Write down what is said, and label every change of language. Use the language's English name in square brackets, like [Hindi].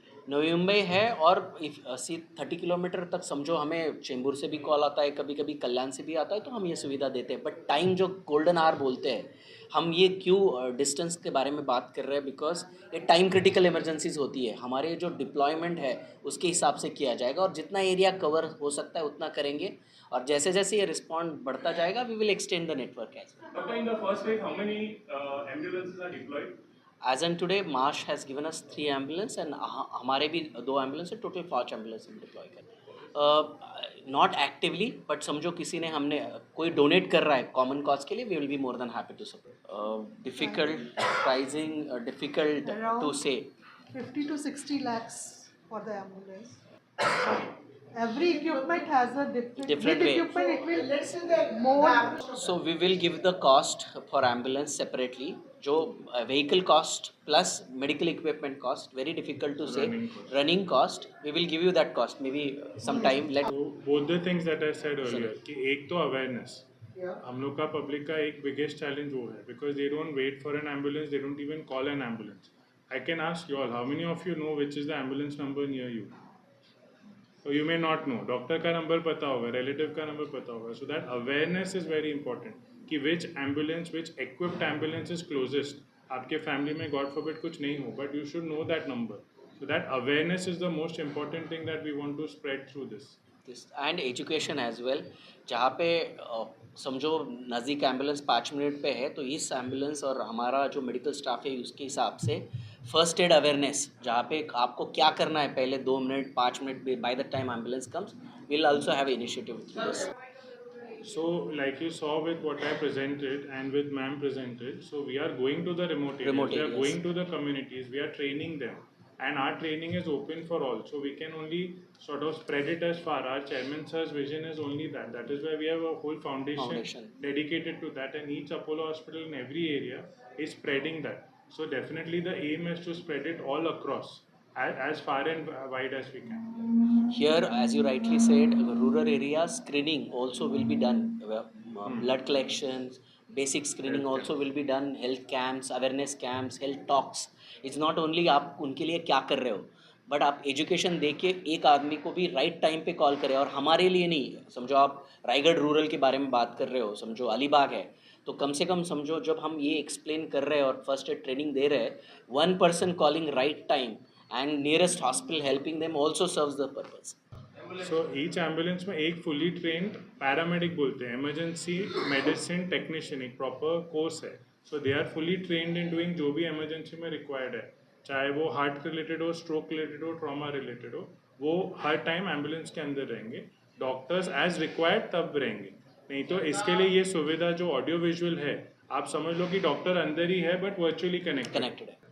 [Hindi] नवी मुंबई है और 30 किलोमीटर तक समझो हमें चेंबूर से भी कॉल आता है, कभी कभी कल्याण से भी आता है, तो हम ये सुविधा देते हैं। बट टाइम जो गोल्डन आवर बोलते हैं, हम ये क्यों डिस्टेंस के बारे में बात कर रहे हैं, बिकॉज ये टाइम क्रिटिकल इमरजेंसीज होती है। हमारे जो डिप्लॉयमेंट है उसके हिसाब से किया जाएगा और जितना एरिया कवर हो सकता है उतना करेंगे और जैसे जैसे ये रिस्पॉन्ड बढ़ता जाएगा [English] We will extend the network as Doctor, in the first phase, how many ambulances are deployed? As on today, Marsh has given us 3 ambulance and [Hindi] हमारे भी 2 ambulance है, टोटल 5 ambulance हम डिप्लॉय करें। [English] not actively, but [Hindi] समझो किसी ने हमने कोई डोनेट कर रहा है कॉमन कॉज के लिए, [English] We will be more than happy to support. Difficult pricing, difficult to say. 50 to 60 lakhs for the ambulance. Every equipment has a Different with way. equipment it will more. So we will give the cost for ambulance separately. जो vehicle cost plus medical equipment cost, very difficult to say. Running cost, we will give you that cost. Maybe some time. Let So both the things that I said earlier [Hindi] कि एक तो awareness, हम लोग का public का एक biggest challenge वो है [English] Because they don't wait for an ambulance, they don't even call an ambulance. I can ask you all, how many of you know which is the ambulance number near you? So you may not know. [Hindi] Doctor का number पता होगा, [English] Relative का नंबर पता होगा. So that awareness is very important कि which ambulance, which equipped ambulance is closest. [Hindi] आपके family में God forbid कुछ नहीं हो, [English] But you should know that number. So that awareness is the most important thing that we want to spread through this. And education as well. [Hindi] जहाँ पे समझो नज़दीक ambulance 5 minute पे है, तो इस एम्बुलेंस और हमारा जो मेडिकल स्टाफ है उसके हिसाब से फर्स्ट एड अवेयरनेस, जहाँ पे आपको क्या करना है पहले 2 minute 5 minute [English] By the time ambulance comes, will also have initiative through this. So, like you saw with what I presented and with ma'am presented, so we are going to the remote areas, Remote we are areas. going to the communities, we are training them, and our training is open for all. So we can only sort of spread it as far. Our chairman sir's vision is only that. That is why we have a whole foundation dedicated to that, and each Apollo hospital in every area is spreading that. So definitely the aim is to spread it all across, as far and wide as we can. Here, as you rightly said, rural area screening also will be done. Blood collections, basic screening Health also will be done. Health camps, awareness camps, health talks. It's not only [Hindi] आप उनके लिए क्या कर रहे हो, but आप education दे के एक आदमी को भी राइट टाइम पे कॉल करें. और हमारे लिए नहीं, समझो आप रायगढ़ रूरल के बारे में बात कर रहे हो, समझो अलीबाग है, तो कम से कम समझो जब हम ये एक्सप्लेन कर रहे हैं और फर्स्ट एड ट्रेनिंग दे रहे हैं, [English] 1 person calling right time and nearest hospital helping them also serves the purpose. So each ambulance में एक fully trained paramedic बोलते हैं, emergency medicine technician, एक proper course है. So they are fully trained in doing जो भी emergency में required है, चाहे वो heart related हो, stroke related हो, trauma related हो, [Hindi] वो हर टाइम एम्बुलेंस के अंदर रहेंगे. डॉक्टर्स एज रिक्वायर्ड तब रहेंगे, नहीं तो इसके लिए ये सुविधा जो ऑडियो विजुअल है, आप समझ लो कि डॉक्टर अंदर ही है बट वर्चुअली कनेक्टेड है.